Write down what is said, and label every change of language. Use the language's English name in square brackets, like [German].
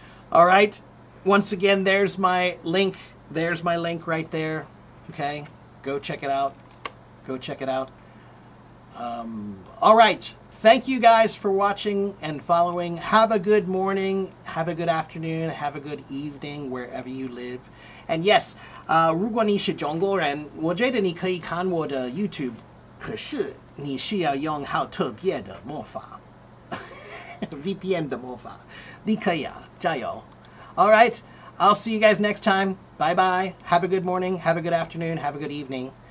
[English] All right. Once again, there's my link. There's my link right there. Okay. Go check it out. Go check it out. All right. Thank you guys for watching and following. Have a good morning. Have a good afternoon. Have a good evening wherever you live. And yes, [Chinese] 如果你是中国人，我觉得你可以看我的 YouTube。可是你需要用好特别的魔法，VPN 的魔法，你可以啊，加油！ [English] All right, I'll see you guys next time. Bye bye. Have a good morning. Have a good afternoon. Have a good evening.